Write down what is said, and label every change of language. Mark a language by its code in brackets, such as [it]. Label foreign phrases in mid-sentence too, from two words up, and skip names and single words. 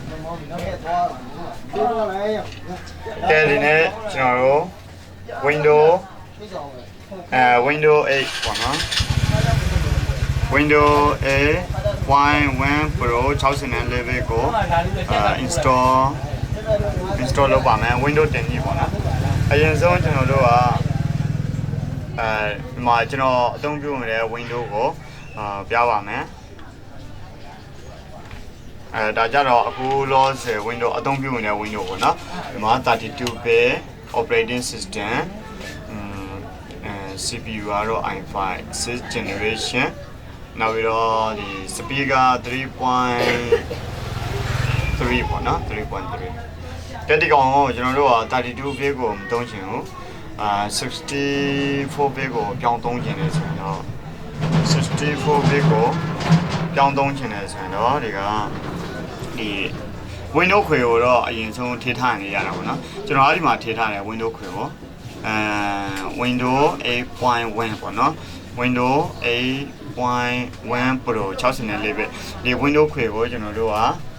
[my] ဒီနေ့ကျွန်တော်တို့ Windows 8 ပေါ့နော် Windows 8.1 Pro 60 level ကို install လုပ်ပါမယ် Windows 10ကြီးပေါ့နော်အရင်ဆုံးကျွန်တော်တို့က ဒီမှာကျွန်တော်အသုံးပြုနေတဲ့ Windows ကိုပြပါမယ်ဒါကြတော့အခုလောဆယ် Windows အသုံးပြုနေတဲ့ Windows ပေါ့နော်ဒီမှာ [en] 32-bit operating system [my] CPU ကတော့ i5 [en] 6th generation [my] နောက်ပြီးတော့ဒီ speaker 3.3 ပေါ့နော် 3.3 တက်ဒီကောင်ကိုကျွန်တော်တို့က32-bit ကိုမသုံးချင်ဘူး 64-bit ကိုပြောင်းသုံးချင်တယ်ဆိုရင်တော့64-bit ကိုပြောင်းသုံးချင်တယ်ဆိုရင်တော့ဒီကဒီ Windows ခွေကိုတော့အရင်ဆုံးထည့်ထားနေရတာပေါ့နော်ကျွန်တော်အဲ့ဒီမှာထည့်ထားတယ် Windows ခွေကိုWindows 8.1 ပေါ့နော် Windows 8.1 Pro 64 bit ဒီ Windows ခွေကိုကျွန်တော်တို့က